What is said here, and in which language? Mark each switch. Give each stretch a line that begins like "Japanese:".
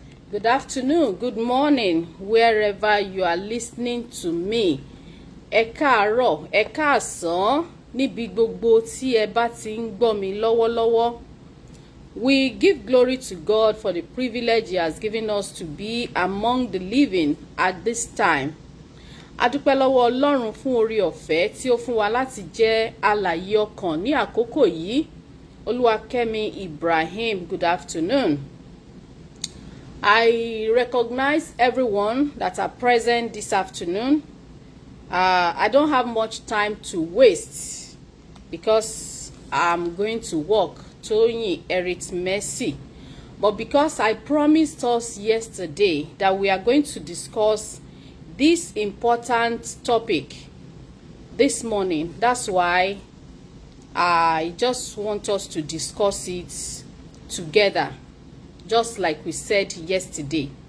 English: Good afternoon, good morning, wherever you are listening to me.
Yoruba: Ẹ káàárọ̀, ẹ káàsán, níbi gbogbo tí ẹ bá ti ń gbọ́ mi lọ́wọ́lọ́wọ́.
English: We give glory to God for the privilege He has given us to be among the living at this time.
Yoruba: A dúpẹ́ lọ́wọ́ Ọlọ́run fún oore ọ̀fẹ́ tí ó fún wa láti jẹ́ alààyè ọkàn ní àkókò yìí.
English: Olúwakẹ́mi Ibrahim, good afternoon. I recognize everyone that are present this afternoon. I don't have much time to waste because I'm going to work. Toyin Erit Mercy. But because I promised us yesterday that we are going to discuss this important topic this morning, that's why I just want us to discuss it together, just like we said yesterday.